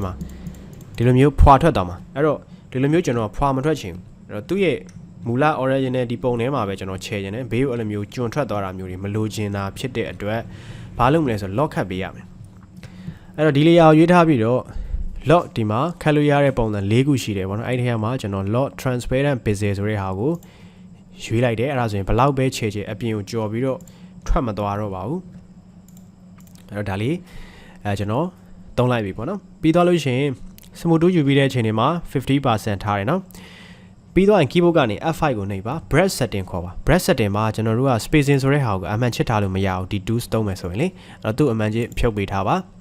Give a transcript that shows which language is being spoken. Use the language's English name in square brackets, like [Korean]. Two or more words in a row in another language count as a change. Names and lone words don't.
[Burmese] မှာဒီလိုမျိုးဖွာထွက်သွားမှာအဲ့တော့ဒီလိုမျိုးကျွန်တော်ဖွာမထွက်ချင်ဘူးအဲ့တော့သူ့ရဲ့မူလ original ဒီပုံထဲမှာပဲကျွန်တော်ချဲချင်တယ်ဘေးကိုအဲ့လိုမျိုးကျွန်းထွက်သွားတာမျိုးတွေမလိုချင်တာ ဖြစ်တဲ့အတွက်ဘာလုပ်မလဲဆိုတော့ lock ခတ်ပေးရမယ်အဲ့တော့ဒီ layer ကိုရွေးထားပြီးတော့ lock ဒီမှာခတ်လို့ရတဲ့ပုံစံ၄ခုရှိတယ် ပေါ့နော်အဲ့ဒီထဲမှာကျွန်တော် [English] lock transparent bezel [Burmese] ဆိုတဲ့ဟာကိုရွေးလိုက်တယ်အဲ့ဒါဆိုရင်ဘလောက်ပဲချဲချဲအပြင်ကိုကြော်ပြီးတော့ထွက်မသွားတော့ပါဘူးအဲ့တော့ဒါလေးကျွန်တော်သုံးလိုက်ပြီပေါ့နော်ပြီးသွားလို့ရှိရင် [English] smooth tool [Burmese] ယူပြီးတဲ့အချိန်တွေမှာ 50% ထားတယ်နော်ပြီးတော့ keyboard ကနေ F5 ကိုနှိပ်ပါ [English] brush setting [Burmese] ခေါ်ပါ [English] brush setting [Burmese] မှာကျွန်တော်တို့က spacing ဆိုတဲ့ဟာကိုအမှန်ချစ်ထားလို့မရဘူးဒီ tools သုံးမယ်ဆိုရင်လေအဲ့တော့သူ့အမှန်ချစ်ဖြုတ်ပေးထားပါ